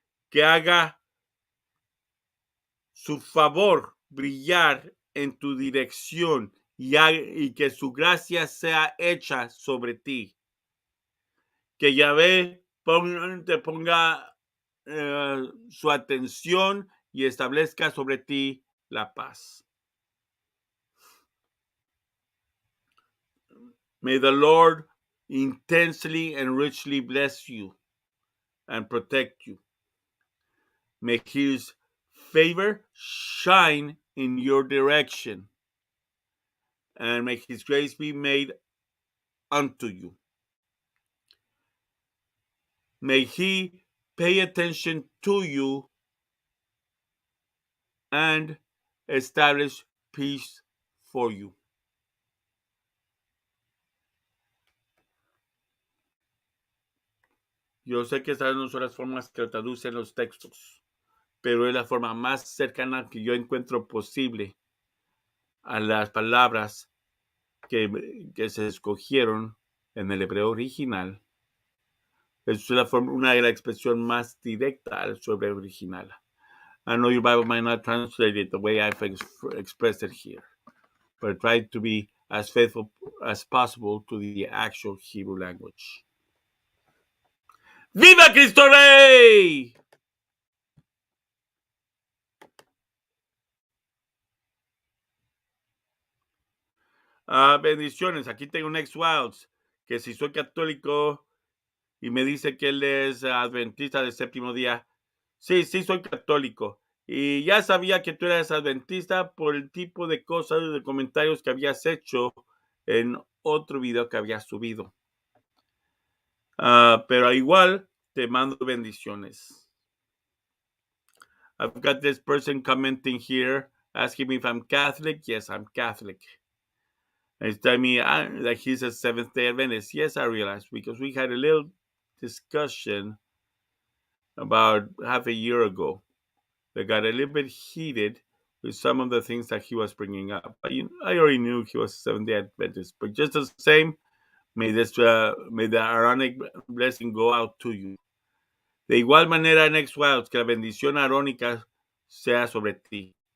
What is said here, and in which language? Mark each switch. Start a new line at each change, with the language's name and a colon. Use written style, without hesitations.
Spanish: Que haga su favor brillar en tu dirección y que su gracia sea hecha sobre ti. Que Yahvé te ponga su atención y establezca sobre ti la paz.
English: May the Lord intensely and richly bless you and protect you. May his favor shine in your direction, and may his grace be made unto you. May he pay attention to you, and establish peace for you.
Spanish: Yo sé que estas no son las formas que traducen los textos, pero es la forma más cercana que yo encuentro posible a las palabras que se escogieron en el hebreo original. Es una de las expresiones más directa al hebreo original.
English: I know your Bible might not translate it the way I've expressed it here, but try to be as faithful as possible to the actual Hebrew language.
Spanish: ¡Viva Cristo Rey! Bendiciones. Aquí tengo un ex-Wilds que si soy católico y me dice que él es adventista del séptimo día. Sí, soy católico. Y ya sabía que tú eras adventista por el tipo de cosas y de comentarios que habías hecho en otro video que habías subido. Pero igual te mando bendiciones.
English: I've got this person commenting here asking me if I'm Catholic. Yes, I'm Catholic. And he's telling me that he's a Seventh-day Adventist. Yes, I realized because we had a little discussion about half a year ago that got a little bit heated with some of the things that he was bringing up. I already knew he was a Seventh-day Adventist, but just the same, may the Aaronic blessing go out to you.
Spanish: De igual manera, next Wilds, que la bendición arónica sea sobre ti.